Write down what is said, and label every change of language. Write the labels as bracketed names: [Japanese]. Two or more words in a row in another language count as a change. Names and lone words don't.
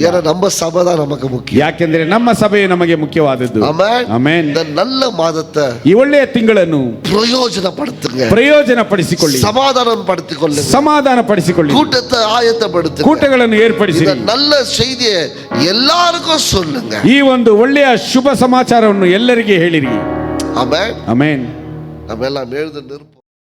[Tamil] ஏன்னா நம்ம சபை தான் நமக்கு முக்கியம். [Kannada] ಯಾಕೆಂದ್ರೆ ನಮ್ಮ ಸಭೆ ನಮಗೆ ಮುಖ್ಯವಾದದ್ದು. [Tamil] ஆமென். [Kannada] ಆಮೆನ್. [Tamil] இந்த நல்ல மாதத்தை [Kannada] ಈ ಒಳ್ಳೆಯ ತಿಂಗಳನ್ನು [Tamil] பிரயோஜனப்படுத்துங்க. [Kannada] ಪ್ರಯೋಜನ ಪಡಿಸಿಕೊಳ್ಳಿ. [Tamil] சமாதானம் படுத்திக்கொள்ளுங்க. [Kannada] ಸಮಾಧಾನ ಪಡಿಸಿಕೊಳ್ಳಿ. [Tamil] கூட்டத்தை ஆயத்தப்படுத்துங்க. [Kannada] ಕೂಟಗಳನ್ನು ಏರ್ಪಡಿಸಿ [Tamil] இந்த நல்ல செய்தியை எல்லாருக்கும் சொல்லுங்க. [Kannada] ಈ ಒಂದು ಒಳ್ಳೆಯ ಶುಭ ಸಮಾಚಾರವನ್ನು ಎಲ್ಲರಿಗೆ ಹೇಳಿರಿ. [Tamil] ஆமென். [Kannada] ಆಮೆನ್. [Tamil] நம்ம எல்லாம் எழுந்து நிற்போம்.